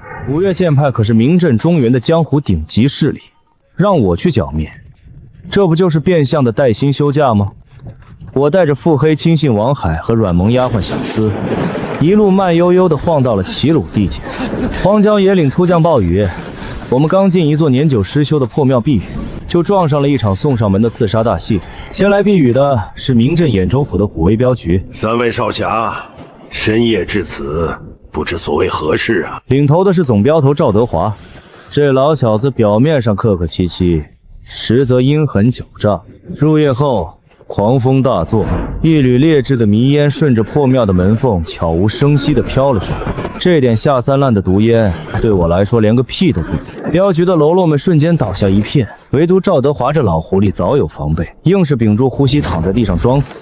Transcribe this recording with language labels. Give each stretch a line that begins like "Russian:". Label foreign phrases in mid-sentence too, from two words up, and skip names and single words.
Chinese: 古月劍派可是名震中原的江湖頂級勢力，讓我去剿灭，這不就是變相的帶薪休假嗎？我帶着腹黑親信王海和軟萌丫鬟小厮，一路慢悠悠地晃到了齊魯地界。荒郊野嶺突降暴雨，我們剛進一座年久失修的破廟避雨，就撞上了一場送上門的刺殺大戲。先來避雨的是名震兖州府的虎威镖局。三位少侠，深夜至此，不知所谓何事啊？领头的是总镖头趙德华，這老小子表面上客客氣氣，實則陰狠狡詐。入夜後狂風大作，一縷劣質的迷煙順着破廟的門縫悄無聲息地飄了進來。這點下三濫的毒煙對我來說連個屁都不比。鏢局的嘍囉們瞬間倒下一片，唯獨趙德華這老狐狸早有防備，硬是屏住呼吸躺在地上裝死。